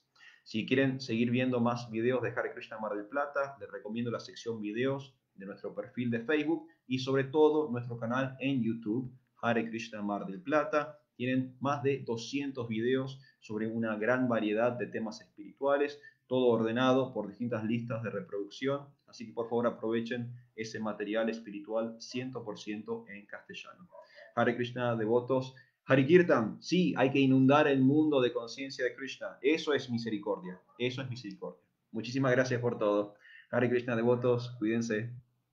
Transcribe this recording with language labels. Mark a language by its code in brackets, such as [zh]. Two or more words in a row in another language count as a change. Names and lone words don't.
[es] Si quieren seguir viendo más videos de Hare Krishna Mar del Plata, les recomiendo la sección videos de nuestro perfil de Facebook y sobre todo nuestro canal en YouTube, Hare Krishna Mar del Plata. Tienen más de 200 videos sobre una gran variedad de temas espirituales, todo ordenado por distintas listas de reproducción. Así que por favor aprovechen ese material espiritual 100% en castellano. Hare Krishna, devotos. Hare Kirtan, sí, hay que inundar el mundo de conciencia de Krishna. Eso es misericordia. Eso es misericordia. Muchísimas gracias por todo. Hare Krishna, devotos. Cuídense.